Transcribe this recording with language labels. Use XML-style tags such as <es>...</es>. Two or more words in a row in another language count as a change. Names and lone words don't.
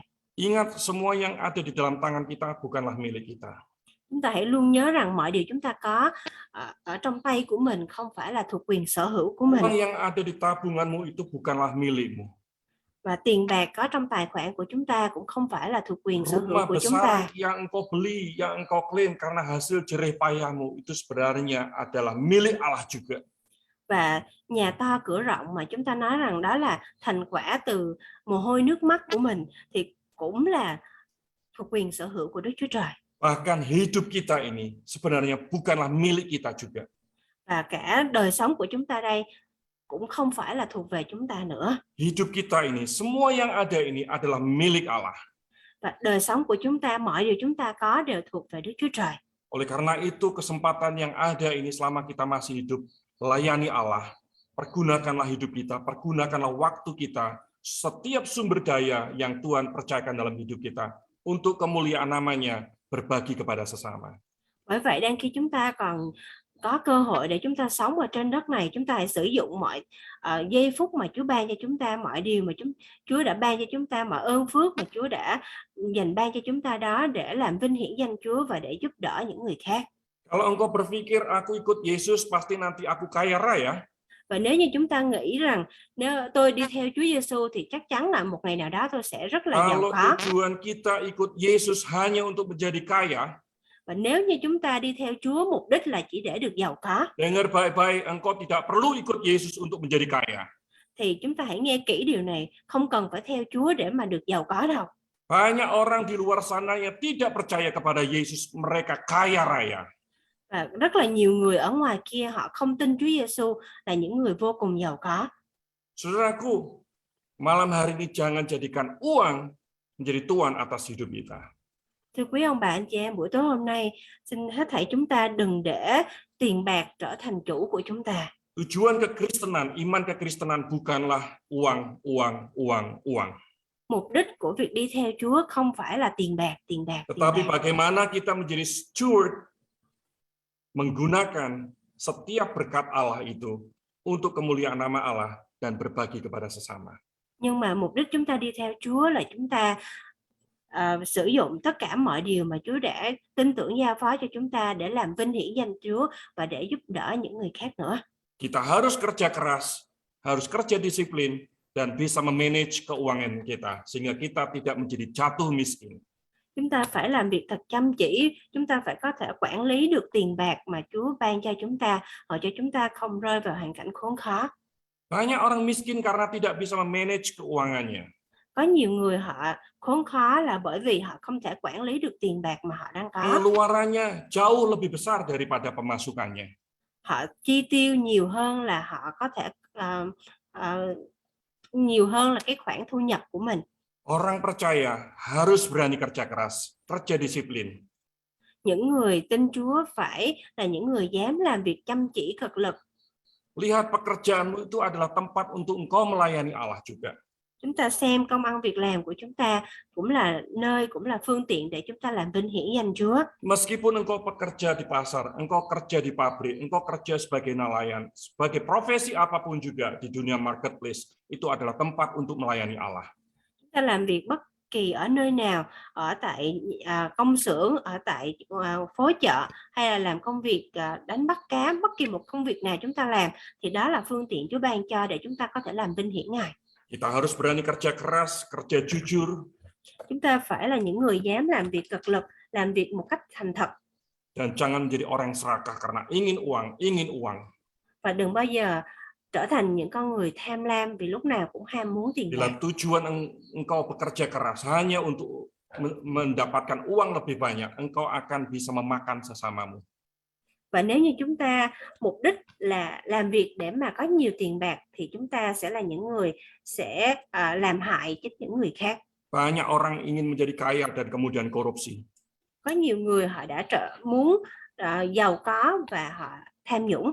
<id>Ingat, semua yang ada di dalam tangan kita bukanlah milik kita.</id> <vi>Chúng ta hãy luôn nhớ rằng mọi điều chúng ta có ở trong tay của mình không phải là thuộc quyền sở hữu của mình.</vi> <id>Uang yang ada di tabunganmu itu bukanlah milikmu.</id> <vi>Và tiền bạc có trong tài khoản của chúng ta cũng không phải là thuộc quyền sở hữu</vi> <id>Rumah</id> <vi>của chúng</vi> <id>besar</id> <vi>ta.</vi> <id>yang engkau beli, yang engkau klaim karena hasil jerih payahmu itu sebenarnya adalah milik Allah juga.</id> <vi>Và nhà to cửa rộng mà chúng ta nói rằng đó là thành quả từ mồ hôi nước mắt của mình thì cũng là thuộc quyền sở hữu của Đức Chúa Trời.</vi> <id>Bahkan hidup kita ini sebenarnya bukanlah milik kita juga.</id> <vi>Và cả đời sống của chúng ta đây cũng không phải là thuộc về chúng ta nữa.</vi> <id>Hidup kita ini, semua yang ada ini adalah milik Allah.</id> <vi>Và đời sống của chúng ta, mọi điều chúng ta có đều thuộc về Đức Chúa Trời.</vi> <id>Oleh karena itu, kesempatan yang ada ini selama kita masih hidup, layani Allah. Pergunakanlah hidup kita, pergunakanlah waktu kita, setiap sumber daya yang Tuhan percayakan dalam hidup kita untuk kemuliaan namanya, berbagi kepada sesama.</id> <vi>Bởi vậy đang khi chúng ta còn có cơ hội để chúng ta sống ở trên đất này, chúng ta hãy sử dụng mọi giây phút mà Chúa ban cho chúng ta, mọi điều mà Chúa đã ban cho chúng ta, mọi ơn phước mà Chúa đã dành ban cho chúng ta đó để làm vinh hiển danh Chúa và để giúp đỡ những người khác.</vi> <id>Kalau engkau berpikir aku ikut Yesus pasti nanti aku kaya raya.</id> <vi>Và nếu như chúng ta nghĩ rằng nếu tôi đi theo Chúa Giêsu thì chắc chắn là một ngày nào đó tôi sẽ rất là giàu</vi> <id>Kalau</id> <vi>có.</vi> <id>tujuan kita ikut Yesus hanya untuk menjadi kaya,</id> <vi>Và nếu như chúng ta đi theo Chúa mục đích là chỉ để được giàu có,</vi> <id>dengar baik-baik, engkau tidak perlu ikut Yesus untuk menjadi kaya.</id> <vi>thì chúng ta hãy nghe kỹ điều này, không cần phải theo Chúa để mà được giàu có đâu.</vi> <id>Banyak orang di luar sana yang tidak percaya kepada Yesus, mereka kaya raya.</id> <vi>Và rất là nhiều người ở ngoài kia họ không tin Chúa Giêsu là những người vô cùng giàu có.</vi> <id>Saudaraku, malam hari ini jangan jadikan uang menjadi tuan atas hidup kita.</id> <vi>Thưa quý ông bà anh chị em, buổi tối hôm nay xin hết thảy chúng ta đừng để tiền bạc trở thành chủ của chúng ta.</vi> <id>Tujuan kekristenan, iman kekristenan bukanlah uang.</id> <vi>Mục đích của việc đi theo Chúa không phải là tiền bạc.</vi> <id>Tetapi bagaimana kita menjadi steward, menggunakan setiap berkat Allah itu untuk kemuliaan nama Allah dan berbagi kepada sesama.</id> <vi>Nhưng mà mục đích chúng ta đi theo Chúa là chúng ta sử dụng tất cả mọi điều mà Chúa đã tin tưởng giao phó cho chúng ta để làm vinh hiển danh Chúa và để giúp đỡ những người khác nữa.</vi> <id>Kita harus kerja keras, harus kerja disiplin, dan bisa memanage keuangan kita, sehingga kita tidak menjadi jatuh miskin.</id> <vi>Chúng ta phải làm việc thật chăm chỉ, chúng ta phải có thể quản lý được tiền bạc mà Chúa ban cho chúng ta, hoặc cho chúng ta không rơi vào hoàn cảnh khốn khó.</vi> <id>Banyak orang miskin karena tidak bisa memanage keuangannya.</id> <vi>Có nhiều người họ khốn khó là bởi vì họ không thể quản lý được tiền bạc mà họ đang có.</vi> <id>Pengeluarannya jauh lebih besar daripada pemasukannya.</id> <vi>Họ chi tiêu nhiều hơn là họ có thể nhiều hơn là cái khoản thu nhập của mình.</vi> <id>Orang percaya harus berani kerja keras, kerja disiplin.</id> <vi>Những người tin Chúa phải là những người dám làm việc chăm chỉ cực lực.</vi> <id>Lihat pekerjaanmu itu adalah tempat untuk engkau melayani Allah juga.</id> <vi>Chúng ta xem công ăn việc làm của chúng ta cũng là nơi, cũng là phương tiện để chúng ta làm vinh hiển danh Chúa.</vi> <id>Meskipun engkau bekerja di pasar, engkau kerja di pabrik, engkau kerja sebagai nelayan, sebagai profesi apapun juga di dunia marketplace, itu adalah tempat untuk melayani Allah.</id> <vi>Chúng ta làm việc bất kỳ ở nơi nào, ở tại công xưởng, ở tại phố chợ, hay là làm công việc đánh bắt cá, bất kỳ một công việc nào chúng ta làm thì đó là phương tiện Chúa ban cho để chúng ta có thể làm vinh hiển Ngài.</vi> <id>Kita harus berani kerja keras, kerja jujur.</id> <vi>Chúng ta phải là những người dám làm việc cực lực, làm việc một cách thành thật.</vi> <id>Dan jangan menjadi orang serakah karena ingin uang.</id> <vi>Và đừng bao giờ trở thành những con người tham lam vì lúc nào cũng ham muốn tiền</vi> <id>Bila</id> <vi>bạc.</vi> <id>tujuan engkau bekerja keras hanya untuk mendapatkan uang lebih banyak, engkau akan bisa memakan sesamamu.</id> <vi>Và nếu như chúng ta mục đích là làm việc để mà có nhiều tiền bạc thì chúng ta sẽ là những người sẽ làm hại cho những người khác.</vi> <id>Banyak orang ingin menjadi kaya dan kemudian korupsi.</id> <vi>Có nhiều người họ đã muốn giàu có và họ tham nhũng.</vi>